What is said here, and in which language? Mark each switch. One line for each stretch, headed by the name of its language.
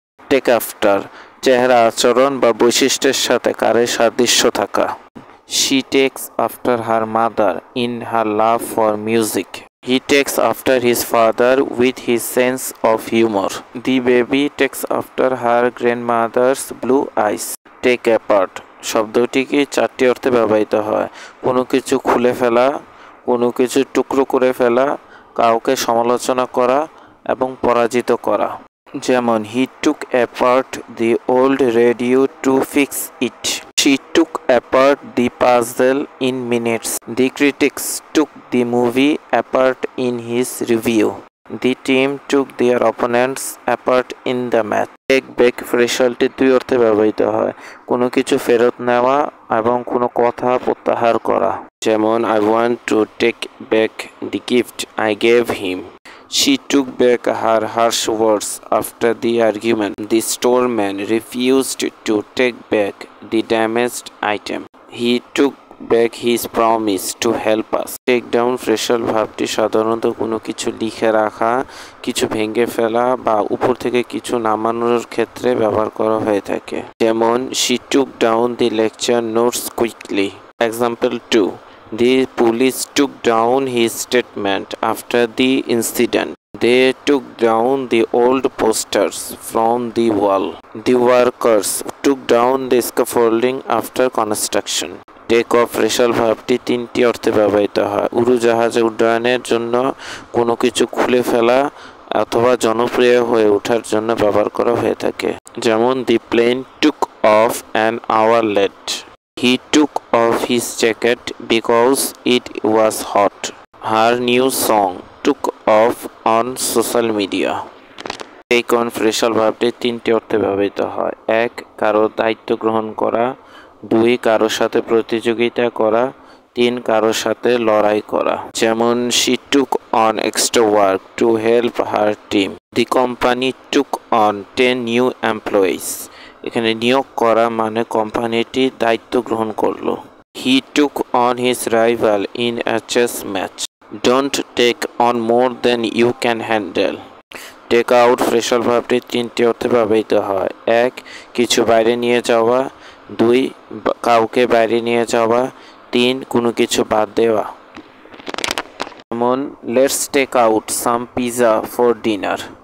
Bangla: Take after, চেহারা, আচরণ বা বৈশিষ্ট্যের সাথে কারের সাদৃশ্য থাকা।
English: She takes after her mother in her love for music. He takes after his father with his sense of humor. The baby takes after her grandmother's blue eyes.
Bangla: Take apart শব্দটিকে চারটি অর্থে ব্যবহৃত হয়: কোনো কিছু খুলে ফেলা, কোনো কিছু টুকরো করে ফেলা, কাউকে সমালোচনা করা এবং পরাজিত করা। যেমন
English: he took apart the old radio to fix it. She took apart the puzzle in minutes. The critics took the movie apart in his review. The team took their opponents apart in the match.
Bangla: Take back ফ্রেশালটি দুই অর্থে ব্যবহৃত হয়: কোনো কিছু ফেরত নেওয়া এবং কোনো কথা প্রত্যাহার করা। যেমন
English: I want to take back the gift I gave him. She took back her harsh words after the argument. The storeman refused to take back the damaged item. He took back his promise to help us.
Bangla: Take down ফ্রেশাল ভাবটি সাধারণত কোনো কিছু লিখে রাখা, কিছু ভেঙে ফেলা বা উপর থেকে কিছু নামানোর ক্ষেত্রে ব্যবহার করা হয়ে থাকে। যেমন
English: she took down the lecture notes quickly. Example 2. The police took down his statement after the incident. They took down the old posters from the wall. The workers took down the scaffolding after construction.
Bangla: Take off ফ্রেশাল ভাবটি তিনটি অর্থে ব্যবহৃত হয়: উড়োজাহাজে উড্ডয়নের জন্য, কোনো কিছু খুলে ফেলা অথবা জনপ্রিয় হয়ে ওঠার জন্য ব্যবহার করা হয়ে থাকে। যেমন
English: the plane took off an hour late. He took off his jacket because it was hot. Her new song took off on social media.
Bangla: Take on ফ্রেশাল ভাবটি তিনটি অর্থে ব্যবহৃত হয়: এক, কারো দায়িত্ব গ্রহণ করা; দুই, কারোর সাথে প্রতিযোগিতা করা; তিন, কারোর সাথে লড়াই করা। যেমন
English: she took on extra work to help her team. The company took on 10 new employees.
Bangla: এখানে নিয়োগ করা মানে কোম্পানিটি দায়িত্ব গ্রহণ করলো।
English: He took on his rival in a chess match. Don't take on more than you can handle.
Bangla: Take out ফ্রেশাল ভাবটি তিনটি অর্থে ব্যবহৃত হয়: এক, কিছু বাইরে নিয়ে যাওয়া; দুই, কাউকে বাইরে নিয়ে যাওয়া; তিন, কোনো কিছু বাদ দেওয়া। যেমন
English: Let's take out some pizza for dinner.